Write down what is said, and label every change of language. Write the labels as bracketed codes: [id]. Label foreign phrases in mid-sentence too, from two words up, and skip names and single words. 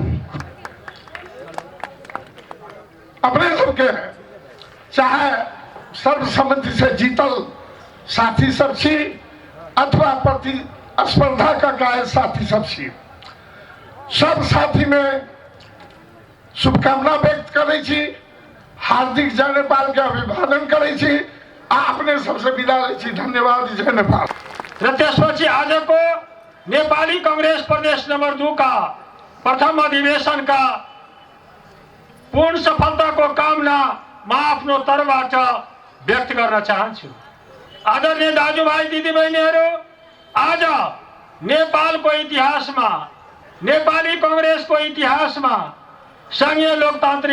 [mai] अपने सबके चाहे सर्वसम्मति से जीतल साथी सब छी अथवा प्रतिस्पर्धा का गाय साथी सब छी, सब साथी में शुभकामना व्यक्त करे छी, हार्दिक जय नेपाल के अभिवादन करे छी, आपने सबसे विदा ले छी। धन्यवाद, जय नेपाल। [ne] र त्यसपछि आजको नेपाली कांग्रेस प्रदेश नंबर 2 का प्रथम अधिवेशन का पूर्ण सफलताको कामना म आफ्नो तर्फबाट व्यक्त गर्न चाहन्छु। आदरणीय दाजुभाइ दिदीबहिनीहरू, आज नेपालको इतिहासमा, नेपाली कांग्रेसको इतिहासमा संघीय लोकतान्त्रिक